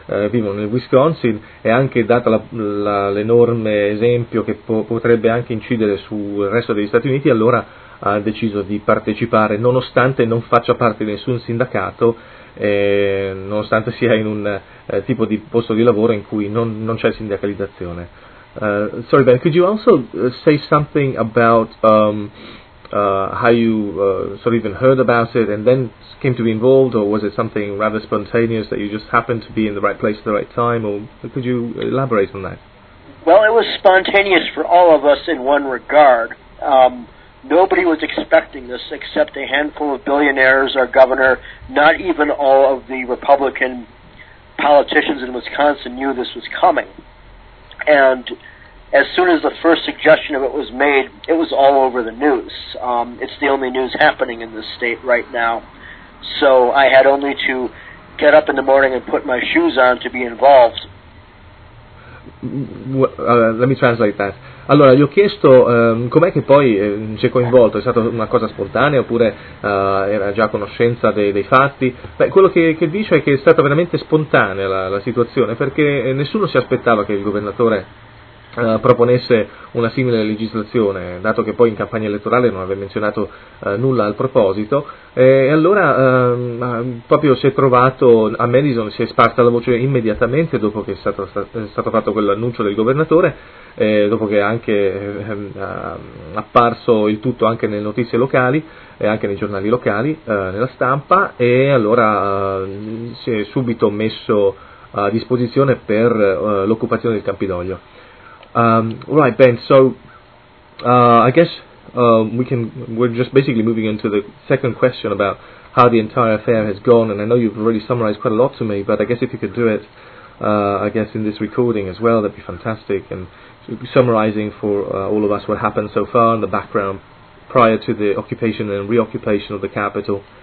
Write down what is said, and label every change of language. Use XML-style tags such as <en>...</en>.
<it>vivono nel Wisconsin, e anche data l'enorme esempio che potrebbe anche incidere sul resto degli Stati Uniti, allora ha deciso di partecipare, nonostante non faccia parte di nessun sindacato, nonostante sia in un tipo di posto di lavoro in cui non c'è sindacalizzazione.</it> <en>Sorry Ben, could you also say something about how you sort of even heard about it and then came to be involved, or was it something rather spontaneous that you just happened to be in the right place at the right time, or could you elaborate on that? Well, it was spontaneous for all of us in one regard. Nobody was expecting this except a handful of billionaires, our governor, not even all of the Republican politicians in Wisconsin knew this was coming. And as soon as the first suggestion of it was made, it was all over the news. It's the only news happening in this state right now. So I had only to get up in the morning and put my shoes on to be involved. Let me translate that.</en> <it>Allora, gli ho chiesto com'è che poi si è coinvolto, è stata una cosa spontanea oppure era già a conoscenza dei fatti? Beh, quello che dice è che è stata veramente spontanea la situazione, perché nessuno si aspettava che il governatore proponesse una simile legislazione, dato che poi in campagna elettorale non aveva menzionato nulla al proposito, e allora proprio si è trovato a Madison, si è sparsa la voce immediatamente dopo che è stato fatto quell'annuncio del governatore, dopo che è anche apparso il tutto anche nelle notizie locali e anche nei giornali locali, nella stampa, e allora si è subito messo a disposizione per l'occupazione del Campidoglio.</it> <en>Right, Ben. So, I guess we're just basically moving into the second question about how the entire affair has gone. And I know you've already summarized quite a lot to me, but I guess if you could do it, I guess in this recording as well, that'd be fantastic. And summarizing for all of us what happened so far in the background prior to the occupation and reoccupation of the capital.</en>